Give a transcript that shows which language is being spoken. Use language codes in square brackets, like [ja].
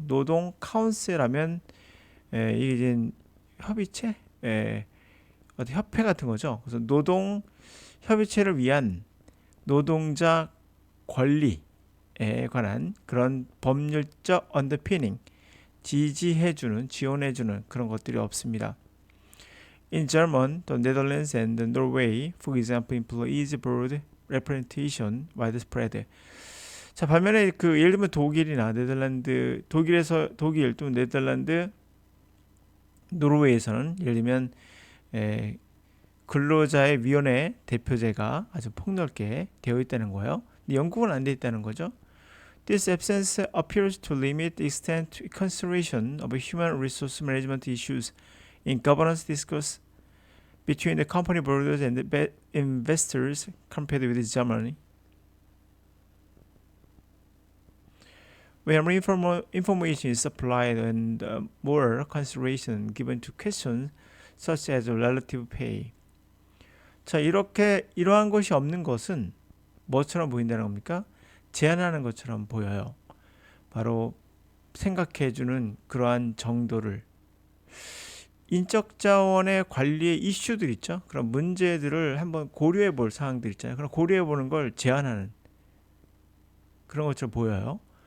[ko] 노동 카운슬하면 이게 이제 협의체, 어떤 협회 같은 거죠. 그래서 노동 협의체를 위한 노동자 권리에 관한 그런 법률적 언더피닝, 지지해주는, 지원해주는 그런 것들이 없습니다. [en] In German, the Netherlands and Norway, for example, employees board representation widespread. [ko] 자, 반면에 그 예를 들면 독일이나 네덜란드, 독일 또 네덜란드, 노르웨이에서는 예를 들면 근로자의 위원회 대표제가 아주 폭넓게 되어 있다는 거예요. 근데 영국은 안 되어 있다는 거죠. [en] This absence appears to limit the extent to consideration of human resource management issues in governance discourse between the company boards and the investors compared with Germany. When more information is supplied and more consideration given to questions such as relative pay. [ko] 자, 이러한 것이 없는 것은 뭐처럼 보인다는 겁니까? 제한하는 것처럼 보여요. 바로 생각해주는 그러한 정도를 인적 자원의 관리의 이슈들 있죠. 그런 문제들을 한번 고려해 볼 사항들 있잖아요. 그럼 고려해 보는 걸 제한하는 그런 것처럼 보여요.